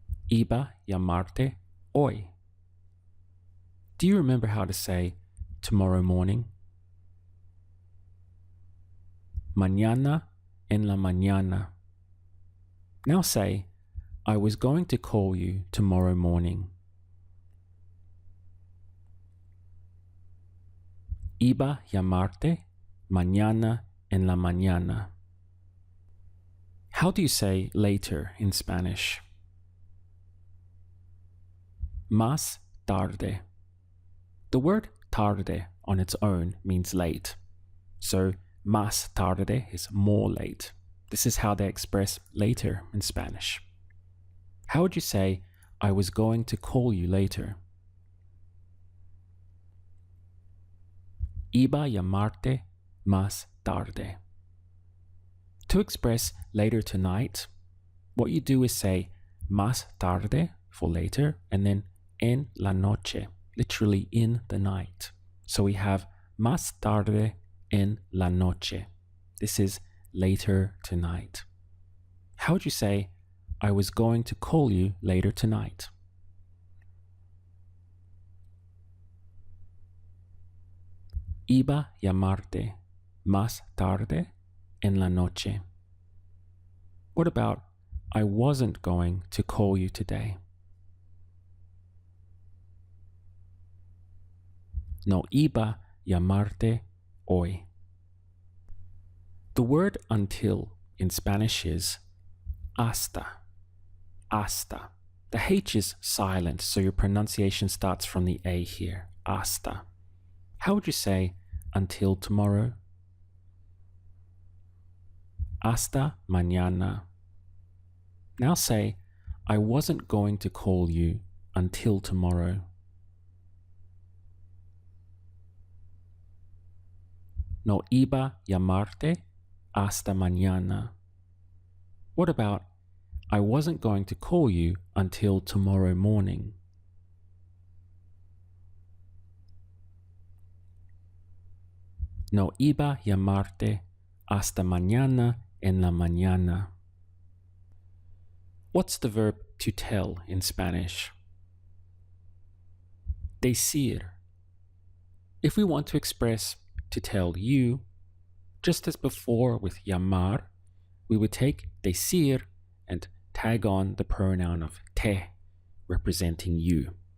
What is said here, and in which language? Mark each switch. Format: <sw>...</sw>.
<es>Iba llamarte hoy.</es> <en>Do you remember how to say tomorrow morning?</en> <es>Mañana en la mañana.</es> <en>Now say, I was going to call you tomorrow morning.</en> <es>Iba llamarte mañana en la mañana.</es> <en>How do you say later in Spanish? Más tarde. The word tarde on its own means late. So más tarde is more late. This is how they express later in Spanish. How would you say, I was going to call you later?</en> <es>Iba llamarte más tarde.</es> <en>To express later tonight, what you do is say más tarde for later and then en la noche, literally in the night. So we have</en> <es>más tarde en la noche.</es> <en>This is later tonight. How would you say, I was going to call you later tonight?</en> <es>Iba llamarte más tarde en la noche.</es> <en>What about, I wasn't going to call you today?</en> <es>No iba llamarte hoy.</es> <en>The word until in Spanish is hasta. Hasta. The H is silent, so your pronunciation starts from the A here. Hasta. How would you say until tomorrow?</en> <es>Hasta mañana.</es> <en>Now say, I wasn't going to call you until tomorrow.</en> <es>No iba llamarte hasta mañana.</es> <en>What about, I wasn't going to call you until tomorrow morning?</en> <es>No iba llamarte hasta mañana en la mañana.</es> <en>What's the verb to tell in Spanish? Decir. If we want to express to tell you, just as before with llamar, we would take decir and tag on the pronoun of te, representing you.</en>